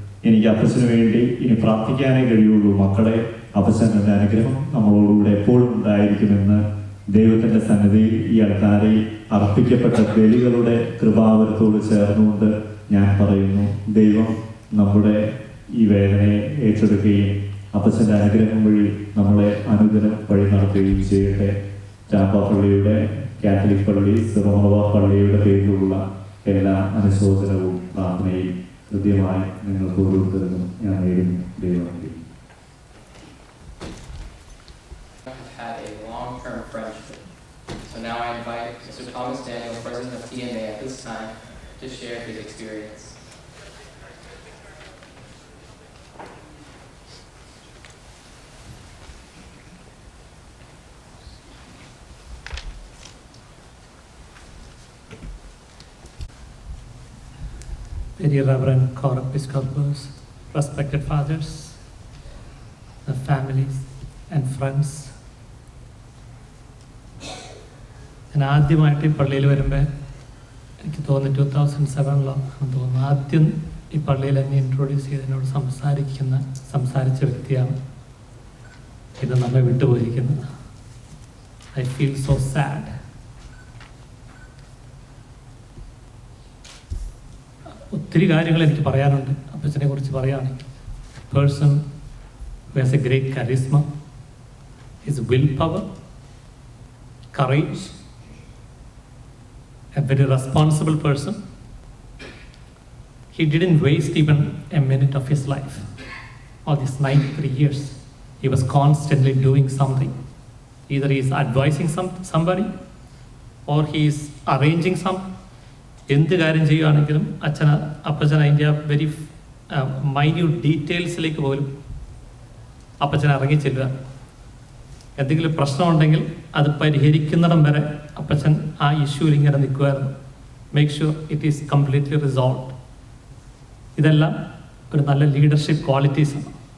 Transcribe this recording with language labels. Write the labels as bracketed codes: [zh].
[ml] എനിക്ക് അപ്പച്ചന് വേണ്ടി ഇനി പ്രാർത്ഥിക്കാനേ കഴിയുള്ളൂ. മക്കളെ, അപ്പച്ചൻ്റെ അനുഗ്രഹം നമ്മളോടുകൂടെ എപ്പോഴും ഉണ്ടായിരിക്കുമെന്ന് ദൈവത്തിൻ്റെ സന്നിധിയിൽ ഈ ആൾക്കാരിൽ അർപ്പിക്കപ്പെട്ട ബലികളുടെ കൃപാവരത്തോട് ചേർന്നുകൊണ്ട് ഞാൻ പറയുന്നു, ദൈവം നമ്മുടെ ഈ വേദനയെ ഏറ്റെടുക്കുകയും അപ്പച്ചൻ്റെ അനുഗ്രഹം വഴി നമ്മളെ അനുദിനം വഴി നടത്തുകയും ചെയ്യട്ടെ. ടാമ്പ പള്ളിയുടെ, കാത്തലിക് പള്ളി, സിറോമ പള്ളിയുടെ പേരിലുള്ള എല്ലാ അനുശോചനവും പ്രാർത്ഥനയും കൃത്യമായി നിങ്ങൾക്ക് ഓരോരുത്തർക്കും ഞാൻ നേരുന്നു. ദൈവം [en] had a long-term friendship. So now I invite Mr. Thomas Daniel, President of TMA at this time, to share his experience. Very Reverend Episcopals, respected fathers, the families and friends. [ml] ഞാൻ ആദ്യമായിട്ട് ഈ പള്ളിയിൽ വരുമ്പോൾ എനിക്ക് തോന്നുന്നു 2007 തോന്നുന്നു ആദ്യം ഈ പള്ളിയിൽ എന്നെ ഇൻട്രൊഡ്യൂസ് ചെയ്ത് എന്നോട് സംസാരിച്ച വ്യക്തിയാണ് ഇത് നമ്മെ വിട്ടുപോയിരിക്കുന്നത്. [en] I feel so sad. [ml] ഒത്തിരി കാര്യങ്ങൾ എനിക്ക് പറയാനുണ്ട് അപ്പച്ചനെ കുറിച്ച് പറയുകയാണെങ്കിൽ. [en] Person who has a great charisma, his will power, courage, a very responsible person. He didn't waste even a minute of his life. All these 93 years, he was constantly doing something. Either he is advising somebody or he is arranging something. [ml] എന്ത് കാര്യം ചെയ്യുകയാണെങ്കിലും അപ്പച്ചൻ അതിൻ്റെ very minute ഡീറ്റെയിൽസിലേക്ക് പോലും അപ്പച്ചൻ ഇറങ്ങി ചെല്ലുക. എന്തെങ്കിലും പ്രശ്നമുണ്ടെങ്കിൽ അത് പരിഹരിക്കുന്നിടം വരെ അപ്പച്ചൻ ആ ഇഷ്യൂവിൽ ഇങ്ങനെ നിൽക്കുമായിരുന്നു. [en] Make sure it is completely resolved. [ml] ഇതെല്ലാം ഒരു നല്ല ലീഡർഷിപ്പ് ക്വാളിറ്റീസാണ്.